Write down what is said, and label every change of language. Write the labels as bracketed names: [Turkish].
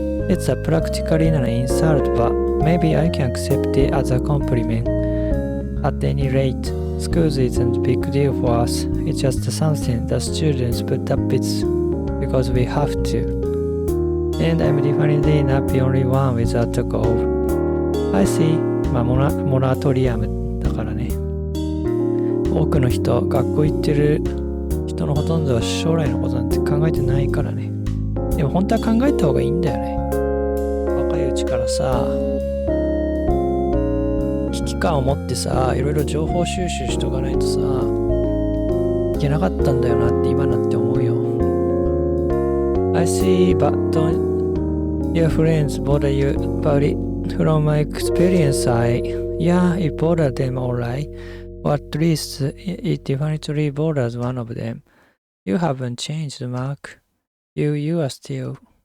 [English] It's a practically an insult, but maybe I can accept it as a compliment. At any rate, schools isn't a big deal for us. It's just something the students put up with because we have to. And I'm definitely not the only one without a goal. I see. [Japanese] モラトリアムだからね。多くの人、学校行ってる人のほとんどは将来のことなんて考えてないからね。でも本当は考えた方がいいんだよね。若いうちからさ、危機感を持ってさ、いろいろ情報収集しとかないとさ、いけなかったんだよなって今なって思うよ。 [English] I see, but don't your friends bother you about it? From my experience, yeah, it bothered them alright. Or at least it definitely bothers one of them. You haven't changed, Mark. You are still.